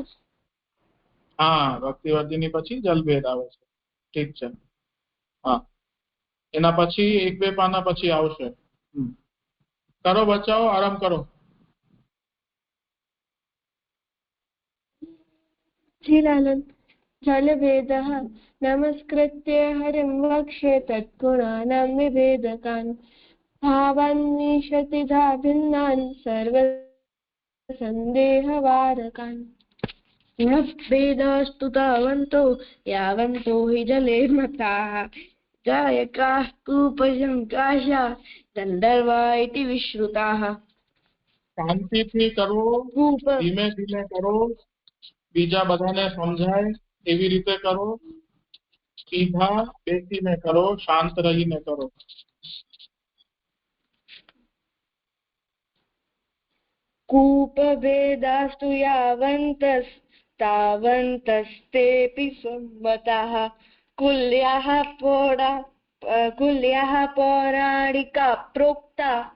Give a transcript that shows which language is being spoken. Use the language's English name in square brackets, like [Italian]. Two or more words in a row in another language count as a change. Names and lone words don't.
[Gujarati] હા, ભક્તિવર્ધિની પછી જલભેદ આવે છે. ઠીક છે. હા, એના પછી 1-2 પાના પછી આવશે. કરો બચાવો, આરામ કરો. જી લાલન. [Sanskrit] जलभेदः नमस्कृत्य हरिं वक्ष्ये तत्गुणानां विभेदकान् भावान्विशतिधा भिन्नान् सर्वसन्देहवारकान् भेदास्तु तावन्तो यावन्तो हि जले मताः गायकाः कूपसङ्काशा गन्धर्वा इति विश्रुताः. [Gujarati] શાંતિથી કરો, ધીમે ધીમે કરો, બીજા બધાને સમજાય એવી રીતે કરો, સીધા બેસીને કરો, શાંત રહીને કરો. [Sanskrit] कूपभेदास्तु यावन्तस्तावन्तस्तेऽपि सम्मताः कुल्याः पौराणिका प्रोक्ता